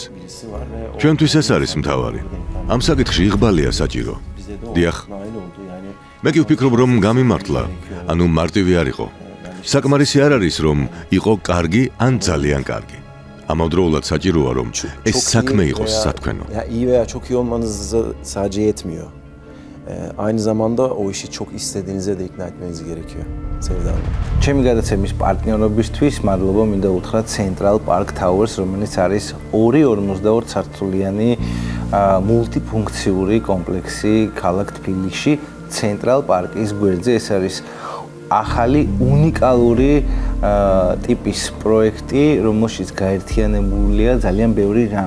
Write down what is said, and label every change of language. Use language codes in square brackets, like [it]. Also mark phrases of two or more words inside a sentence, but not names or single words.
[ka] ჩვენთვის ეს არის მთავარი. ამ საკითხში იღბალია საჭირო. დიახ. მე კი ვფიქრობ, რომ გამიმართლა, ანუ მარტივი არ იყო. საკმარისი არ არის, რომ იყო კარგი ან ძალიან კარგი. ამავდროულად საჭიროა, რომ ეს საქმე იყოს სათქმელო. [tr] Ya iyi veya çok iyi olmanız sadece yetmiyor. Aynı zamanda o işi çok istediğinize de ikna etmeniz gerekiyor. Sevda Hanım. [ka] ჩემი გადაცემის პარტნიორობისთვის მადლობა მინდა უთხრა Central Park Towers, რომელიც არის 242 სართულიანი მულტიფუნქციური კომპლექსი ქალაქ თბილისში, Central Park-ის გვერდზე. ეს არის ახალი უნიკალური ტიპის პროექტი, რომელშიც გაერთიანებულია ძალიან ბევრი რამ.